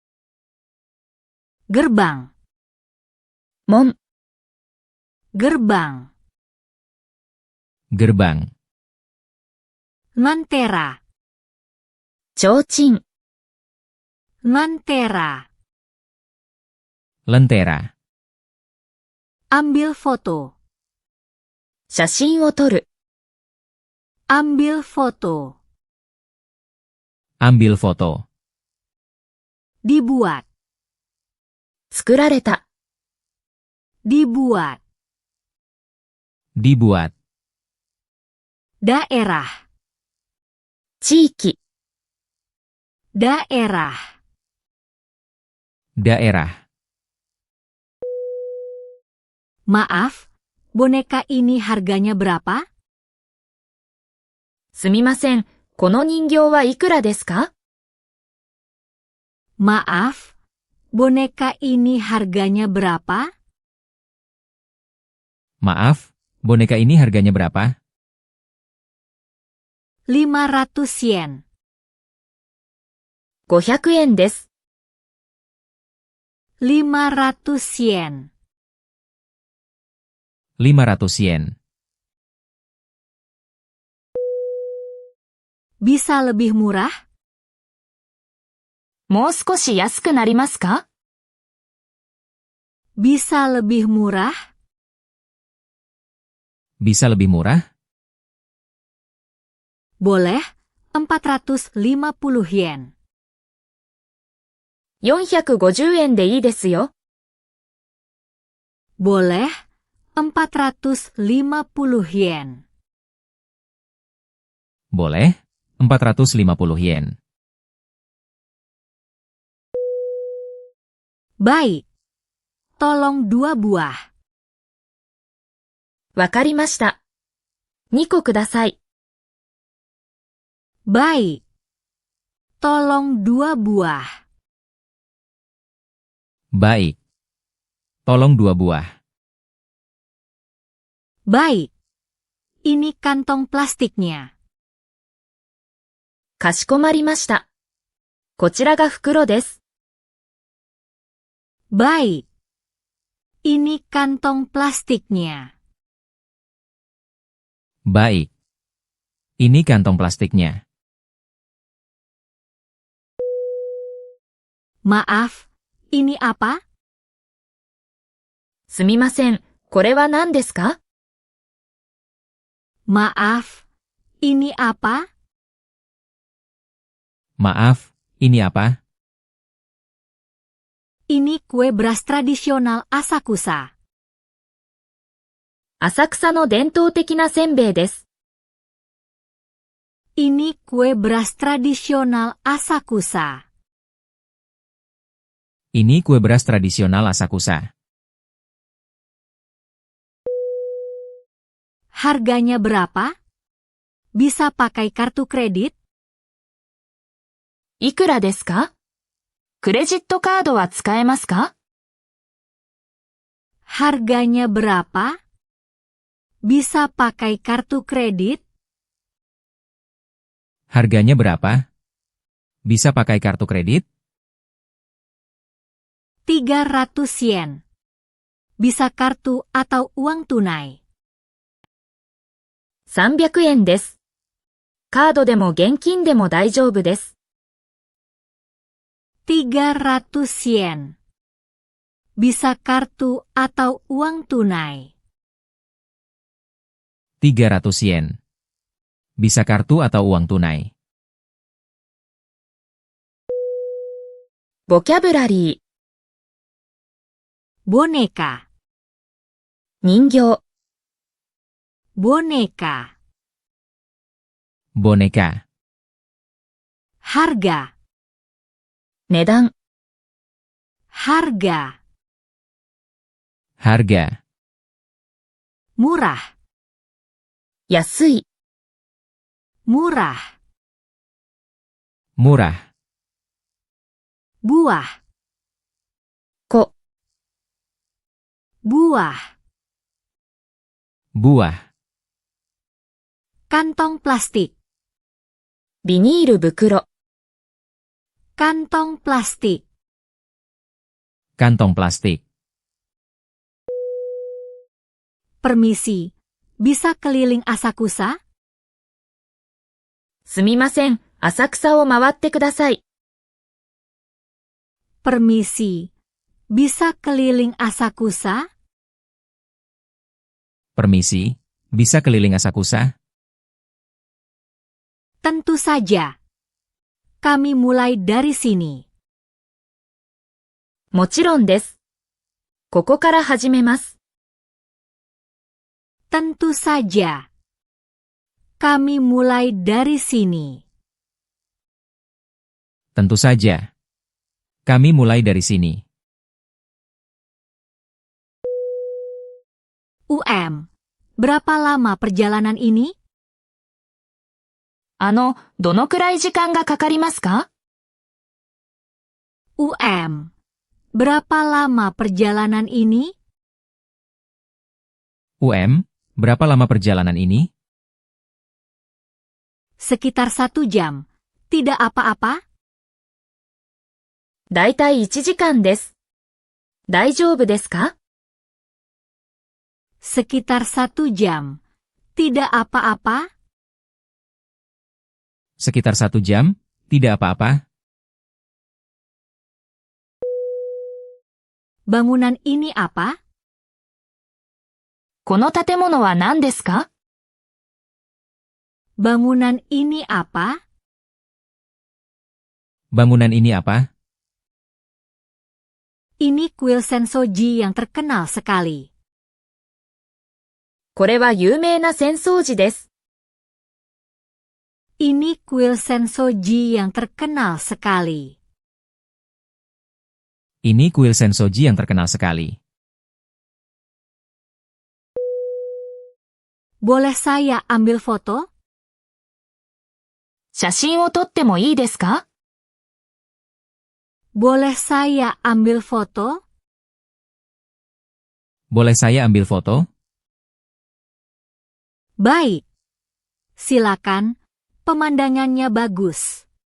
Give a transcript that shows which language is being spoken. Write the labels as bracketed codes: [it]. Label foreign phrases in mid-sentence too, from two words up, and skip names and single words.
[id] Gerbang. [ja] 門。 [id] Gerbang. Gerbang. Lentera. [ja] 提灯。 [id] Lentera. Lentera. Ambil foto. [ja] 写真を撮る。 [id] Ambil foto. Ambil foto. Dibuat. [ja] 作られた。 [id] Dibuat. Dibuat. Daerah. [ja] 地域。 [id] Daerah. Daerah. Maaf, boneka ini harganya berapa? [ja] すみません、この人形はいくらですか？ [id] Maaf, boneka ini harganya berapa? Maaf, boneka ini harganya berapa? 500 yen. [ja] 500円です。 [id] 500 yen. 500 yen. Bisa lebih murah? [ja] もう少し安くなりますか？ [id] Bisa lebih murah? Bisa lebih murah? Boleh, 450 yen. [ja] 450円でいいですよ。 [id] Boleh 450 yen. Boleh, 450 yen. Baik. Tolong 2 buah. [ja] わかりました。2個ください。 [id] Baik. Tolong 2 buah. Baik. Tolong 2 buah. Baik. Ini kantong plastiknya. [ja] かしこまりました。こちらが袋です。 [id] Baik. Ini kantong plastiknya. Baik. Ini kantong plastiknya. Maaf, ini apa? [ja] すみません、これは何ですか？ [id] Maaf, ini apa? Maaf, ini apa? Ini kue beras tradisional Asakusa. [ja] 浅草の伝統的なせんべいです。 [id] Ini kue beras tradisional Asakusa. Ini kue beras tradisional Asakusa. Harganya berapa? Bisa pakai kartu kredit? [ja] いくらですか？クレジットカードは使えますか？ [id] Harganya berapa? Bisa pakai kartu kredit? Harganya berapa? Bisa pakai kartu kredit? 300 yen. Bisa kartu atau uang tunai. [ja] 300 円です。カードでも現金でも大丈夫です。 [id] 300 yen. Bisa kartu atau uang tunai. 300 yen. Bisa kartu atau uang tunai. [ja] ボキャブラリー、 [id] Boneka. [ja] 人形、 [id] Boneka. Boneka. Harga. [ja] 値段、 [id] Harga. Harga. Murah. [ja] 安い、 [id] Murah. Murah. Buah. [ja] 子、 [id] Buah. Buah. Kantong plastik. [ja] ビニール袋、 [id] Kantong plastik. Kantong plastik. Permisi. Bisa keliling Asakusa? [ja] すみません、浅草を回ってください。 [id] Permisi. Bisa keliling Asakusa? Permisi, bisa keliling Asakusa? Tentu saja. Kami mulai dari sini. [ja] もちろんです。ここから始めます。 [id] Tentu saja. Kami mulai dari sini. Tentu saja. Kami mulai dari sini. Berapa lama perjalanan ini? [ja] どのくらい時間がかかりますか？ [id] Berapa lama perjalanan ini? Berapa lama perjalanan ini? Sekitar 1 jam. Tidak apa-apa? [ja] だいたい1時間です。大丈夫ですか？ [id] Sekitar 1 jam. Tidak apa-apa? Sekitar 1 jam, tidak apa-apa. Bangunan ini apa? [ja] この建物は何ですか？ [id] Bangunan ini apa? Bangunan ini apa? Ini kuil Sensoji yang terkenal sekali. [ja] これは有名な浅草寺です。 [id] Ini kuil Sensoji yang terkenal sekali. Ini kuil Sensoji yang terkenal sekali. Boleh saya ambil foto? [ja] 写真を撮ってもいいですか？ [id] Boleh saya ambil foto? Boleh saya ambil foto? Baik. Silakan, pemandangannya bagus.